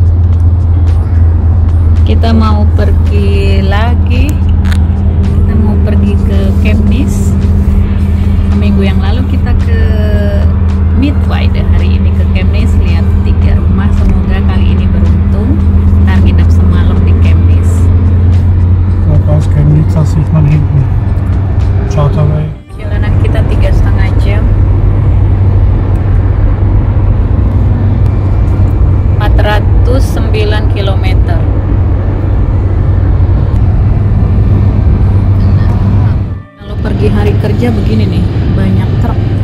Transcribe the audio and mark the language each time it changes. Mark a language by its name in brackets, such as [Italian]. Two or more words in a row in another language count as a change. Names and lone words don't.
[Indonesian] Kita mau pergi lagi. Kita mau pergi ke Kemnis. Seminggu yang lalu kita ke Midwide, hari ini ke Kemnis, lihat 3 rumah. Semoga kali ini beruntung. Ntar nginep semalam di Kemnis. [German] Aus Chemnitz, das sieht man hinten. Charterway. [Indonesian] Jalanan kita 3,5 jam. 409 km. Kalau pergi hari kerja begini nih, banyak truk.